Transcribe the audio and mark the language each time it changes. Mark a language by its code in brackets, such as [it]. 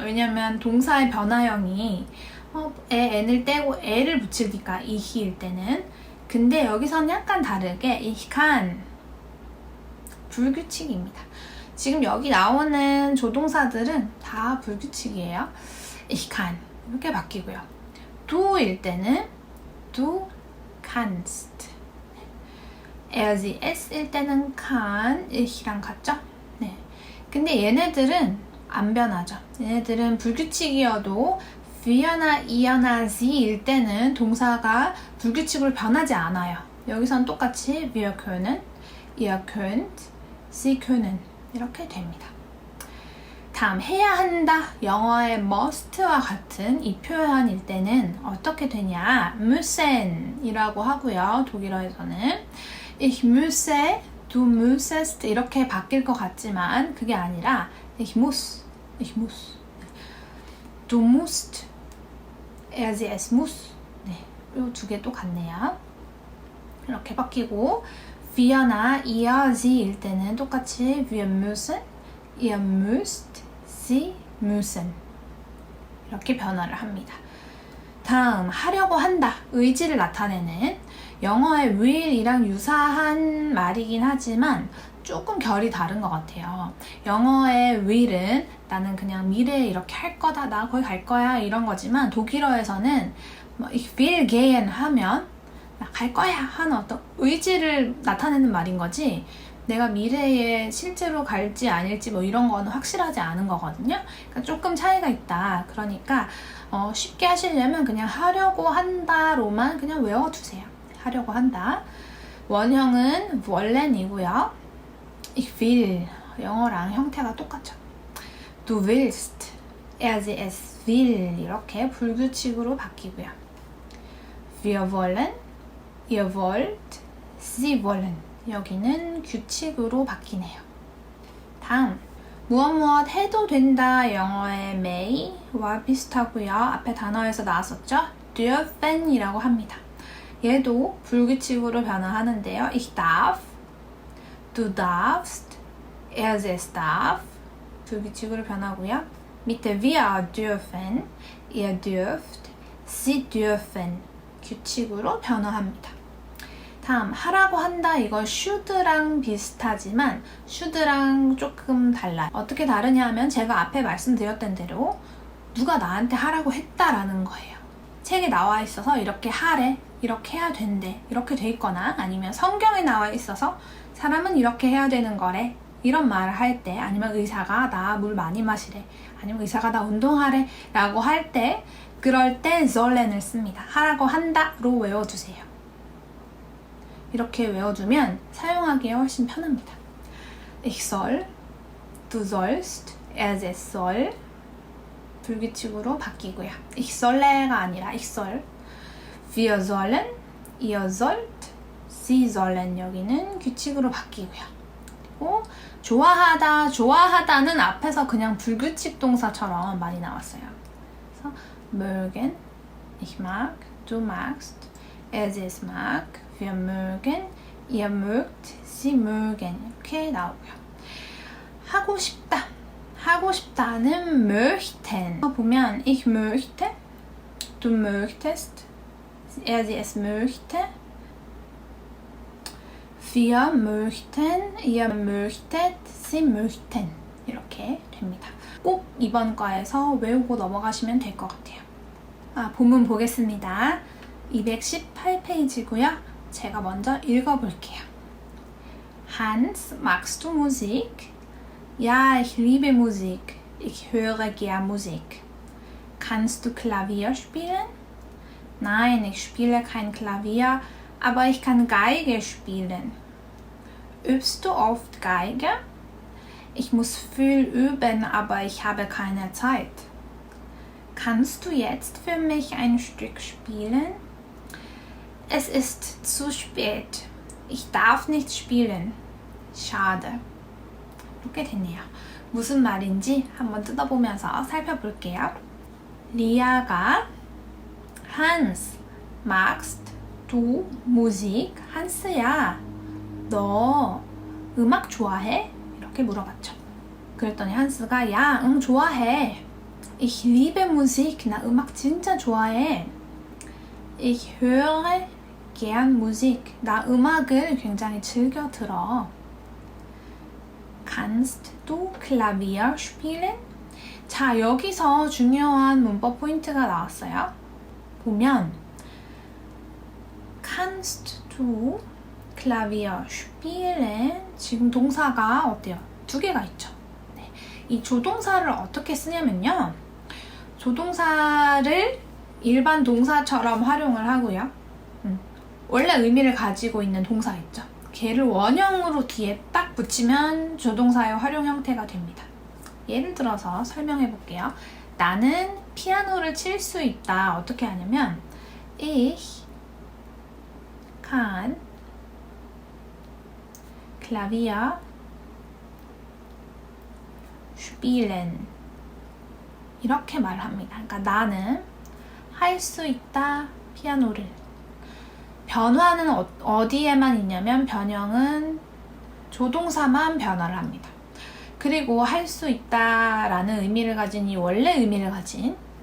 [ko] 왜냐면 동사의 변화형이 n을 떼고 에를 붙이니까 이히일 때는. 근데 여기서는 약간 다르게 [de] ich kann [ko] 불규칙입니다. 지금 여기 나오는 조동사들은 다 불규칙이에요. [de] ich kann [ko] 이렇게 바뀌고요. du일 때는 [de] du kannst. [ko] sie, es일 때는 kann, ich랑 같죠? 네. 근데 얘네들은 안 변하죠. 얘네들은 불규칙이어도 wir나 ih나 sie일 때는 동사가 불규칙으로 변하지 않아요. [de] 여기선 똑같이 wir können, ihr könnt, sie können [ko] 이렇게 됩니다. 다음, 해야 한다. 영어의 must와 같은 이 표현일 때는 어떻게 되냐? müssen 이라고 하고요. 독일어에서는 [de] ich müsse, du müssest [ko] 이렇게 바뀔 것 같지만 그게 아니라 [de] ich muss, du musst, sie, es muss. [ko] 네, 이 두 개 똑같네요. 이렇게 바뀌고 wir나 ihr, sie일 때는 똑같이 [de] wir müssen, ihr müsst, Sie müssen [ko] 이렇게 변화를 합니다. 다음, 하려고 한다. 의지를 나타내는 영어의 will이랑 유사한 말이긴 하지만 조금 결이 다른 것 같아요. 영어의 will은 나는 그냥 미래에 이렇게 할 거다, 나 거기 갈 거야 이런 거지만 독일어에서는 [de] ich will gehen [ko] 하면 나 갈 거야 하는 어떤 의지를 나타내는 말인 거지 내가 미래에 실제로 갈지 아닐지 뭐 이런 거는 확실하지 않은 거거든요. 그러니까 조금 차이가 있다. 그러니까 쉽게 하시려면 그냥 하려고 한다로만 그냥 외워두세요. 하려고 한다. 원형은 wollen이고요. ich will 영어랑 형태가 똑같죠. [de] Du willst, sie, es will [ko] 이렇게 불규칙으로 바뀌고요. [de] Wir wollen, ihr wollt, sie wollen [ko] 여기는 규칙으로 바뀌네요. 다음, 무엇 해도 된다 영어의 may와 비슷하고요. 앞에 단어에서 나왔었죠? dürfen 이라고 합니다. 얘도 불규칙으로 변화하는데요. [de] Ich darf, du darfst, es darf [ko] 불규칙으로 변하고요. [de] 밑에 wir dürfen, ihr dürft, sie dürfen [ko] 규칙으로 변화합니다. 다음, 하라고 한다. 이거 should랑 비슷하지만 should랑 조금 달라요. 어떻게 다르냐 하면 제가 앞에 말씀드렸던 대로 누가 나한테 하라고 했다라는 거예요. 책에 나와 있어서 이렇게 하래, 이렇게 해야 된대, 이렇게 돼 있거나 아니면 성경에 나와 있어서 사람은 이렇게 해야 되는 거래 이런 말을 할 때 아니면 의사가 나 물 많이 마시래 아니면 의사가 나 운동하래 라고 할 때 그럴 때 sollen을 씁니다. 하라고 한다로 외워주세요. 이렇게 외워두면 사용하기에 훨씬 편합니다. [de] Ich soll, du sollst, es soll [ko] 불규칙으로 바뀌고요. [de] Ich solle가 아니라 ich soll. Wir sollen, ihr sollt, sie sollen [ko] 여기는 규칙으로 바뀌고요. 그리고 좋아하다, 좋아하다는 앞에서 그냥 불규칙 동사처럼 많이 나왔어요. [de] 그래서 mögen, ich mag, du magst, es mag, wir mögen, ihr mögt, sie mögen [ko] 이렇게 나오고요. 하고 싶다. [de] 하고 싶다는 möchten 보면 ich möchte, du möchtest, sie es möchte, wir möchten, ihr möchtet, sie möchten [ko] 이렇게 됩니다. 꼭 이번 과에서 외우고 넘어가시면 될 것 같아요. 본문 보겠습니다. 218페이지고요. 제가 먼저 읽어볼게요. [de] Hans, magst du Musik? Ja, ich liebe Musik. Ich höre gern Musik. Kannst du Klavier spielen? Nein, ich spiele kein Klavier, aber ich kann Geige spielen. Übst du oft Geige? Ich muss viel üben, aber ich habe keine Zeit. Kannst du jetzt für mich ein Stück spielen? Es ist zu spät. Ich darf nicht spielen. Schade. [ko] 이렇게 됐네요. 무슨 말인지 한번 뜯어보면서 살펴볼게요. [de] 리아가 Hans, magst du Musik? [ko] 한스야, 너 음악 좋아해? 이렇게 물어봤죠. 그랬더니 한스가 야, 응, 좋아해. [de] Ich liebe Musik. [ko] 나 음악 진짜 좋아해. [de] Ich höre gern Musik. [ko] 나 음악을 굉장히 즐겨 들어. [de] Kannst du Klavier spielen? [ko] 자, 여기서 중요한 문법 포인트가 나왔어요. [de] 보면 Kannst du Klavier spielen? [ko] 지금 동사가 어때요? 두 개가 있죠. 네. 이 조동사를 어떻게 쓰냐면요. 조동사를 일반 동사처럼 활용을 하고요. 원래 의미를 가지고 있는 동사 있죠. 걔를 원형으로 뒤에 딱 붙이면 조동사의 활용 형태가 됩니다. 예를 들어서 설명해 볼게요. 나는 피아노를 칠 수 있다. 어떻게 하냐면 [de] Ich kann Klavier spielen. [ko] 이렇게 말합니다. 그러니까 나는 할 수 있다. 피아노를. 변화는 어디에만 있냐면 변형은 조동사만 변화를 합니다. 그리고 할 수 있다라는 의미를 가진 이 원래 의미를 가진